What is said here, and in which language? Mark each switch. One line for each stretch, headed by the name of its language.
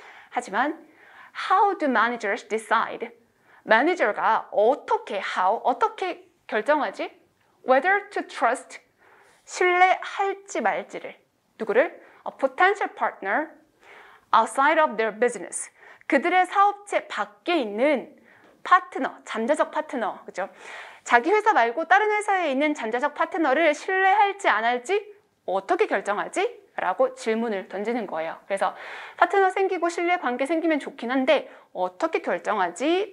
Korean: 하지만
English: how do managers decide?
Korean: 매니저가 어떻게 결정하지?
English: whether to trust,
Korean: 신뢰할지 말지를. 누구를?
English: A potential partner outside of their business.
Korean: 그들의 사업체 밖에 있는 파트너, 잠재적 파트너, 그죠? 자기 회사 말고 다른 회사에 있는 잠재적 파트너를 신뢰할지 안 할지 어떻게 결정하지? 라고 질문을 던지는 거예요. 그래서 파트너 생기고 신뢰 관계 생기면 좋긴 한데 어떻게 결정하지?